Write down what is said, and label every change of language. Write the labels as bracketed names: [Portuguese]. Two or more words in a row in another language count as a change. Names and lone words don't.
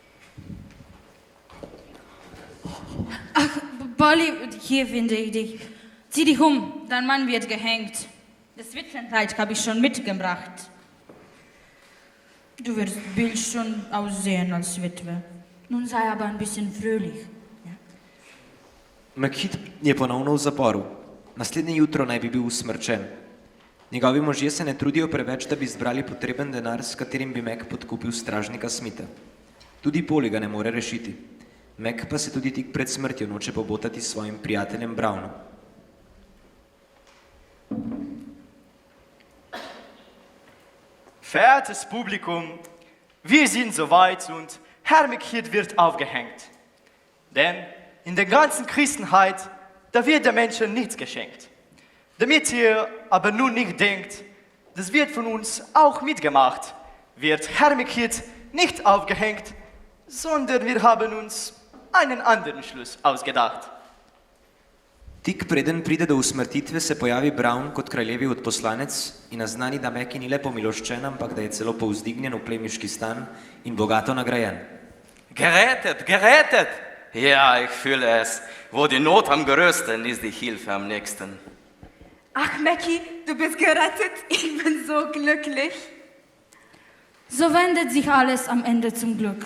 [German] Polly, hier finde ich dich. Zieh dich um, dein Mann wird gehängt. Das Witwenkleid habe ich schon mitgebracht. Du wirst Bild schon aussehen als Witwe. Nun sei aber ein bisschen fröhlich. [Slovenian] Makit je ponovno v zaporu. Naslednje jutro naj bi bil usmrčen. Njegovi možje se ne trudijo preveč, da bi zbrali potreben denar, s katerim bi Mac podkupil stražnika Smitha. Tudi Polly ga ne more rešiti. Mac pa se tudi tik pred smrtjo noče pobotati s svojim prijateljem Brownom. [German] Verehrtes Publikum, wir sind soweit und Herr Mackie wird aufgehängt. Denn in der ganzen Christenheit, da wird der Menschen nichts geschenkt. Damit ihr aber nun nicht denkt, das wird von uns auch mitgemacht, wird Herr Mackie nicht aufgehängt, sondern wir haben uns einen anderen Schluss ausgedacht. [Slovenian] Tik preden pride do usmrtitve, se pojavi Brown kot kraljevi odposlanec in naznani, da Mackie ni le pomiloščen, ampak da je celo povzdignjen v plemiški stan in bogato nagrajen. [German] Gerettet, gerettet! Ja, ich fühle es. Wo die Not am größten ist, die Hilfe am nächsten. Ach, Mackie, du bist gerettet. Ich bin so glücklich. So wendet sich alles am Ende zum Glück.